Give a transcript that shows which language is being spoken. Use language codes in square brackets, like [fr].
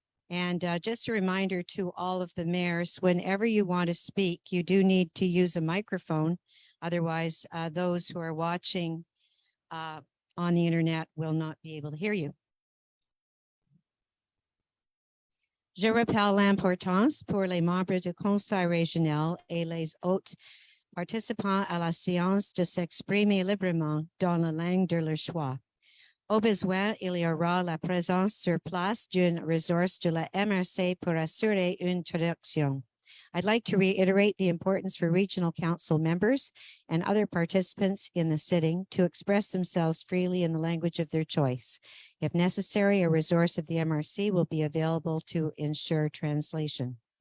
[en] And just a reminder to all of the mayors, whenever you want to speak, you do need to use a microphone. Otherwise, those who are watching on the internet will not be able to hear you. [fr] Je rappelle l'importance pour les membres du conseil régional et les autres participants à la séance de s'exprimer librement dans la langue de leur choix. Au besoin, il y aura la présence sur place d'une ressource de la MRC pour assurer une traduction. [en] I'd like to reiterate the importance for regional council members and other participants in the sitting to express themselves freely in the language of their choice. If necessary, a resource of the MRC will be available to ensure translation.